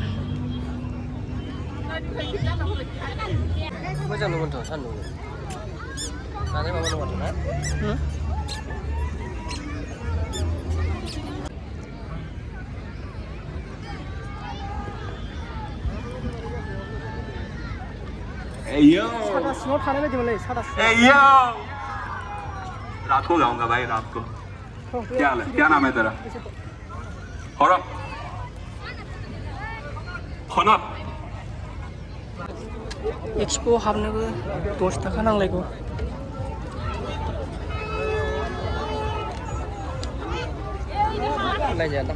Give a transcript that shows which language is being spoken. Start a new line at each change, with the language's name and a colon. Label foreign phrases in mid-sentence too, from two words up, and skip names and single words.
Bodo: मोजां नङाथ' सान्दुं जानाय माबा नङाथ' ना
English: Hey yo!
Bodo: सादा सिङाव थानाय बायदि मोनलै सादा सिङाव
English: Hey yo!
Hindi: रात को गाऊंगा भाई रात को क्या हाल है क्या नाम है तेरा हौरब हौनब
Bodo: एक्सप' हाबनोबो 10 थाखा नांलायगौ नायजायादां